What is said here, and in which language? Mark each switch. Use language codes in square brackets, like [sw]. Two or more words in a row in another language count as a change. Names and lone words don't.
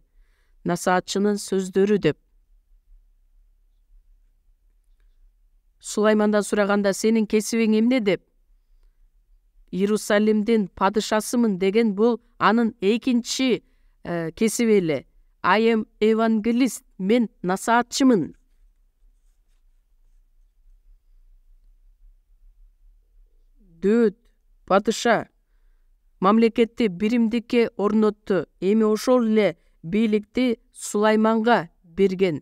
[ky] Насаатчынын сөздөрү деп. Сулаймандан сураганда, сенин кесибиң эмне деп? Иерусалимдин падышасымын деген бул анын экинчи кесиби эле. [en] I am evangelist, [ky] мен насаатчымын. Дөөт падыша мамлекетти биримдикке орнотту. Эми ошол эле бийликти Сулайманга берген.